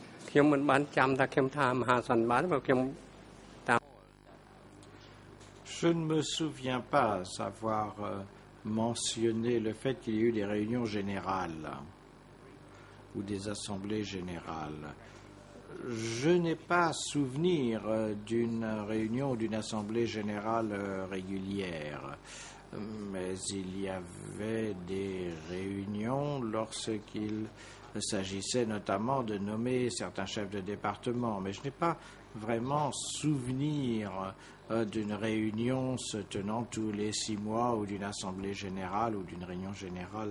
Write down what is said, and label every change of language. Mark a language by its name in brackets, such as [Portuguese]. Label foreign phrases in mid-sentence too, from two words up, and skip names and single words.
[Khmer] ខ្ញុំមិនបានចាំថាខ្ញុំថាមហាសន្និបាតព្រោះខ្ញុំ [French] Je ne me souviens pas avoir mentionné le fait qu'il y ait eu des réunions générales ou des assemblées générales. Je n'ai pas souvenir d'une réunion ou d'une assemblée générale régulière, mais il y avait des réunions lorsqu'il s'agissait notamment de nommer certains chefs de département, mais je n'ai pas vraiment souvenir d'une réunion se tenant tous les 6 mois ou d'une assemblée générale ou d'une réunion générale.